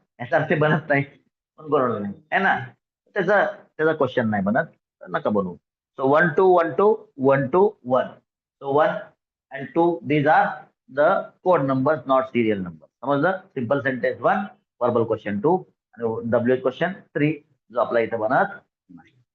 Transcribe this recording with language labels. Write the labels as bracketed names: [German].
[Marathi] याचा अर्थ बनत नाही पण बनवलं नाही [Hindi] है ना. [Marathi] त्याचा त्याचा क्वेश्चन नाही बनत, तर नका बनवू. So 1 to 1 to 1 to 1. [English] So 1 and 2 these are the code numbers, not serial numbers. [Marathi] समजलं? सिंपल सेंटेन्स 1, वर्बल क्वेश्चन 2 आणि डब्ल्यूएच क्वेश्चन 3 जो आपला इथं बनत नाही.